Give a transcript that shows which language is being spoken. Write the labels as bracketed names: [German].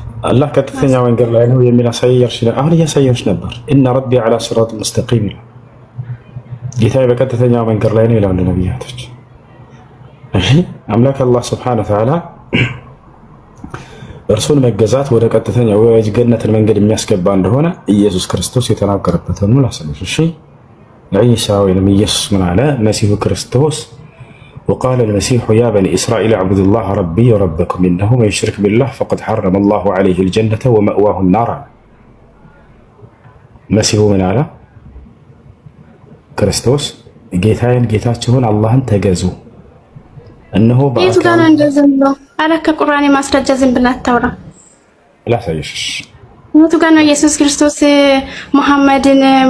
[Amharic] አላህ ቀጥተኛ መንገድ ላይ ነው የሚል አሳየሽ። አሁን እያሳየሽ ነበር። [Arabic] ኢነ ረቢ ዐላ ሲራጢን ሙስተቂም [Amharic] ይላል። ጌታዬ በቀጥተኛ መንገድ ላይ ነው ይላሉ ነቢያቶች። እሺ አምላክ አላህ ሱብሓነሁ ወተዓላ እርሱን መገዛት ወደ ቀጥተኛ ወደ ገነትን መንገድ የሚያስገባ እንደሆነ ኢየሱስ ክርስቶስ የተናገረበትን ነው ላሰለሽ። እሺ ዒሳ ወይም ኢየሱስ ምን አለ? መሲሁ ክርስቶስ [Arabic] وقال المسيح يا بني إسرائيل اعبدوا الله ربي وربكم إنه من يشرك بالله فقد حرم الله عليه الجنة ومأواه النار. [Amharic] መሲሁ ምን አለ? ክርስቶስ ጌታዬን ጌታችሁን አላህን ተገዙ እነሆ የቱ ጋር ነው እንደዚህ ነው? አረ ከቁርአን ማስረጃ ዝም ብለህ አታውራ። ላሳይሽ። የቱ ጋር ነው ኢየሱስ ክርስቶስ መሐመድን?